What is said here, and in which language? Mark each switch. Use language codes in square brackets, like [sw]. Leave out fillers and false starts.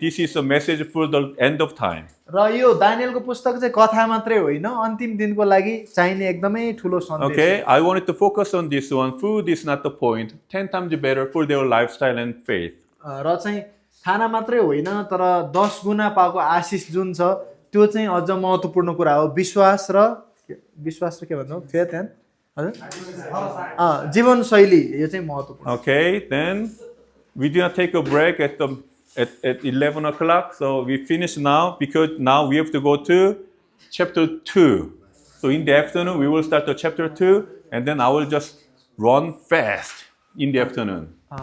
[en] This is a message for the end of time. [ne] र यो दानियलको पुस्तक चाहिँ कथा मात्रै होइन अन्तिम दिनको लागि चाहिने एकदमै ठुलो सन्देश [en] Okay, I wanted to focus on this one. Food is not the point. 10 times better for their lifestyle and faith. र चाहिँ खाना मात्रै होइन तर 10 गुना पाएको आशिष जुन छ त्यो चाहिँ अझ महत्त्वपूर्ण कुरा हो विश्वास र के भन्नु फेथ एन्ड हजुर जीवनशैली यो चाहिँ महत्त्वपूर्ण Okay, then we did not take a break at 11 o'clock. So we finish now because now we have to go to chapter 2. So in the afternoon, we will start the chapter 2 and then I will just run fast in the afternoon.